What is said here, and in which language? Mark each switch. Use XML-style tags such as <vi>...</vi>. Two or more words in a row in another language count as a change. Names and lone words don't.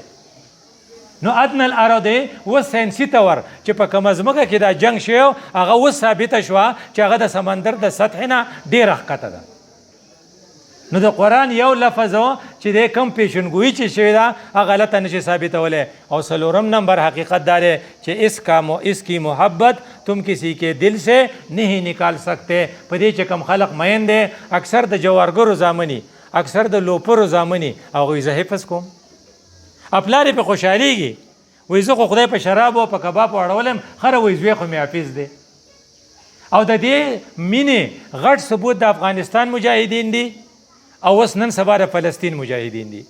<ps>نو</ps> <ar>ادنى الارض</ar> <ps>اوس ساینسي طور چې په کومه ځمکه کې دا جنګ شوی هغه اوس ثابته شوه چې هغه د سمندر د سطحې نه ډېره ښکته ده. نو د قرآن یو لفظ و چې د کم پیشنګویي چې شوې ده هغه غلطه نشي ثابتولی. او څلورم نمبر حقیقت دا دی چې</ps> <ur>اس کی محبت تم کسی کے دل سے نہیں نکال سکتے.</ur> <ps>په دې چې کم خلق مین دی اکثر د جوارګرو زامني اکثر د لوپرو زامني هغوی زه حفظ کوم پلار یې پې خوشحالیږي وایي زه خو خدای په شرابو په کبابو اړولم خره وایي زوی خو مې حافظ دی. او د دې مینې غټ ثبوت د افغانستان مجاهدین دي او اوس نن سبا د فلسطین مجاهدین دي.</ps>